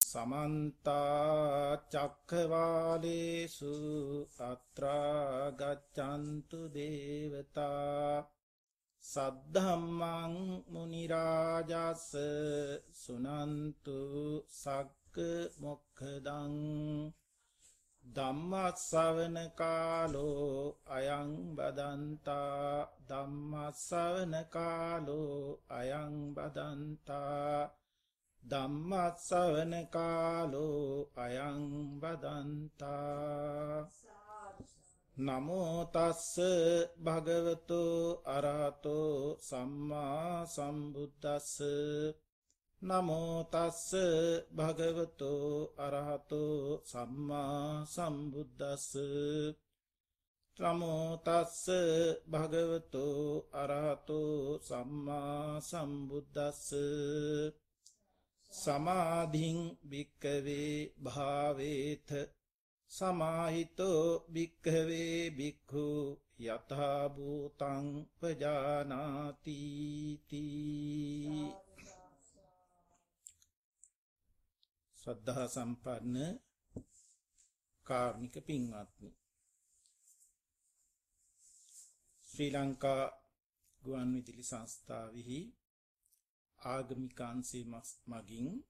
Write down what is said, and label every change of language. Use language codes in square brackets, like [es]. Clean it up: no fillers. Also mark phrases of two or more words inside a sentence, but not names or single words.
[pi] समन्ता चक्रवालेषु अत्रा गच्छन्तु देवता सद्धम्मं मुनिराजस् सुनन्तु सक्क मोक्खदं ධම්මස්සවන කාලෝ අයං බදන්තා ධම්මස්සවන කාලෝ අයං බදන්තා ධම්මස්සවන කාලෝ අයං බදන්තා නමෝ තස්ස භගවතු අරහතෝ සම්මා සම්බුද්දස්ස නමෝ තස්ස භගවතු අරහතෝ සම්මා සම්බුද්දස්ස නමෝ තස්ස භගවතු අරහතෝ සම්මා සම්බුද්දස්ස සමාධින් භික්ඛවේ භාවේත සමාහිතෝ භික්ඛවේ භික්ඛු යථා භූතං පජානාති තී [si] ශ්‍රද්ධා සම්පන්න කාර්මික පින්වත්නි ශ්‍රී ලංකා ගුවන් විදුලි සංස්ථාවෙහි ආගමික අංශයේ මගින්